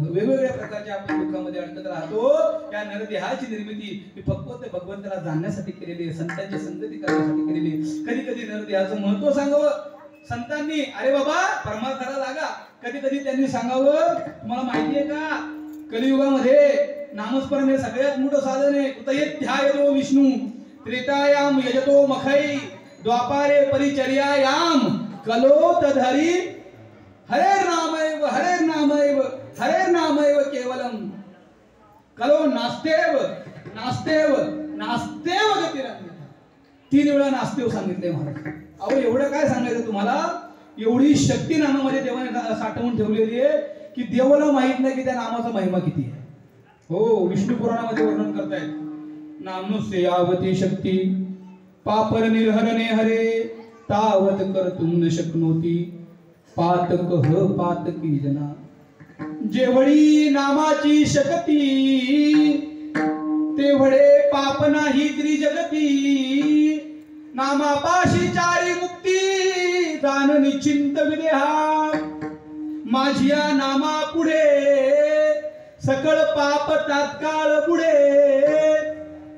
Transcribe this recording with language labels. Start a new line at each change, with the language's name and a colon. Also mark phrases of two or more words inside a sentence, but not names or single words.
Marathi: वेगवेगळ्या प्रकारच्या आपण दुःखामध्ये अडकत राहतो. या नरदेहाची निर्मिती ही फक्त भगवंताला जाणण्यासाठी केलेली आहे, संतांची संगती करण्यासाठी केलेली आहे. कधी कधी नरदेहाचं महत्व सांगावं संतांनी. अरे बाबा परमार्थाला लागा. कधी कधी त्यांनी सांगावं, तुम्हाला माहितीये का कलियुगामध्ये नामस्मरण हे सगळ्यात मोठं साधन आहे.
Sanskrit: कुतयेध्यायतो विष्णू त्रेतायाम यजतो मखै, द्वापारे परिचर्यायाम कलो तधरी हरे नामैव हरे नामैव हरे नामैव केवलम, कलो नास्तेव नास्तेव नास्तेव गतिरन्यथा.
Marathi: 3 वेळा नास्तेव सांगितले महाराज. अहो एवढं काय सांगायचं तुम्हाला. एवढी शक्ती नामामध्ये देवाने साठवून ठेवलेली आहे की देवाला माहित नाही की त्या नामाचा महिमा किती आहे. हो विष्णू पुराणामध्ये वर्णन करतायत.
Sanskrit: नामनुस्य यावती शक्ती पापर निर्हरणे हरे, तावत कर्तुं न शक्नोती पातक ह पातकी जना.
Marathi: जेवढी नामाची शक्ती तेवढे पाप नाही त्रिजगती. नामापाशी चारी मुक्ती जाण निश्चिंत विदेहा. माझिया नामा पुढे सकळ पाप तात्काळ पुढे.